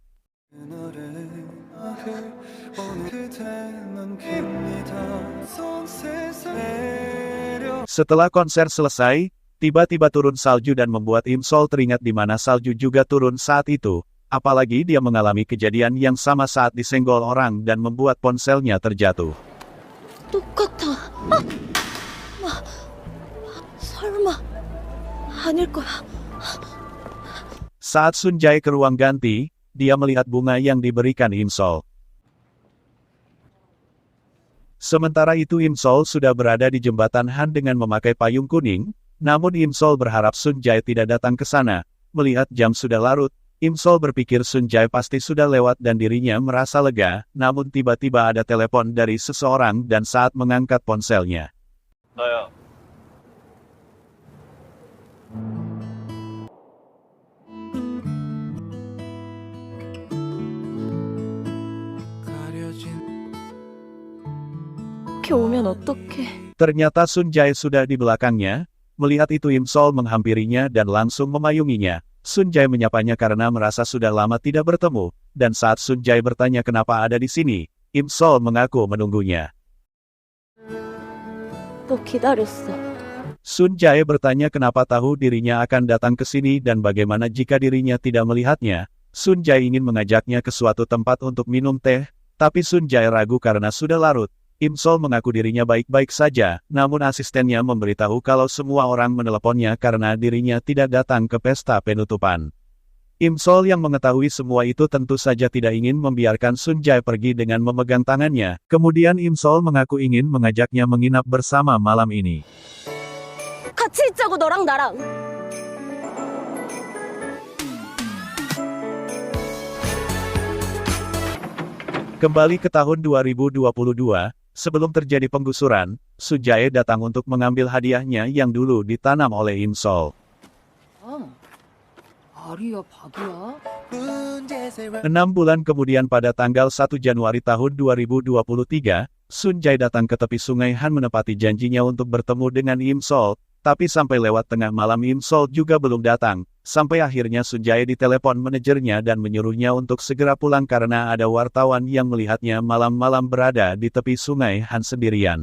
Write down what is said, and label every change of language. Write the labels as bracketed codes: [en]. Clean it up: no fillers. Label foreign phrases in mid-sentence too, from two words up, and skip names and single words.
[id] Setelah konser selesai, tiba-tiba turun salju dan membuat Im Sol teringat di mana salju juga turun saat itu, apalagi dia mengalami kejadian yang sama saat disenggol orang dan membuat ponselnya terjatuh. [ko] 똑같아. 설마 아닐 거야. [id] Saat Sun Jae ke ruang ganti, dia melihat bunga yang diberikan Im Sol. Sementara itu Im Sol sudah berada di jembatan Han dengan memakai payung kuning, namun Im Sol berharap Sun Jae tidak datang ke sana. Melihat jam sudah larut, Im Sol berpikir Sun Jae pasti sudah lewat dan dirinya merasa lega, namun tiba-tiba ada telepon dari seseorang dan saat mengangkat ponselnya. [ko] 나야. 이렇게 오면 어떡해. [id] Ternyata Sun Jae sudah di belakangnya. Melihat itu Im Sol menghampirinya dan langsung memayunginya. Sun Jae menyapanya karena merasa sudah lama tidak bertemu, dan saat Sun Jae bertanya kenapa ada di sini, Im Sol mengaku menunggunya. [ko] 너 기다렸어. [id] Sun Jae bertanya kenapa tahu dirinya akan datang ke sini dan bagaimana jika dirinya tidak melihatnya. Sun Jae ingin mengajaknya ke suatu tempat untuk minum teh, tapi Sun Jae ragu karena sudah larut. Im Sol mengaku dirinya baik-baik saja, namun asistennya memberitahu kalau semua orang meneleponnya karena dirinya tidak datang ke pesta penutupan. Im Sol yang mengetahui semua itu tentu saja tidak ingin membiarkan Sun Jae pergi dengan memegang tangannya. Kemudian Im Sol mengaku ingin mengajaknya menginap bersama malam ini. [ko] 같이 있자고 너랑 나랑. [id] Kembali ke tahun 2022, sebelum terjadi penggusuran, Sun Jae datang untuk mengambil hadiahnya yang dulu ditanam oleh Im Sol. [ko] 아리야 바보야? [id] 6 bulan kemudian pada tanggal 1 Januari tahun 2023, Sun Jae datang ke tepi sungai Han menepati janjinya untuk bertemu dengan Im Sol, tapi sampai lewat tengah malam Im Sol juga belum datang, sampai akhirnya Sun Jae ditelepon manajernya dan menyuruhnya untuk segera pulang karena ada wartawan yang melihatnya malam-malam berada di tepi sungai Han sendirian.